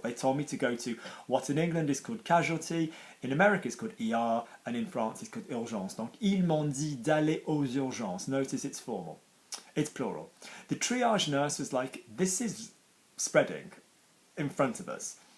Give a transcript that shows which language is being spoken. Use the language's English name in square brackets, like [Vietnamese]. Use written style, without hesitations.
[English] They told me to go to what in England is called casualty, in America it's called ER, and in France it's called urgence. [French] Donc ils m'ont dit d'aller aux urgences. [English] Notice it's formal. It's plural. The triage nurse was like, this is spreading in front of us.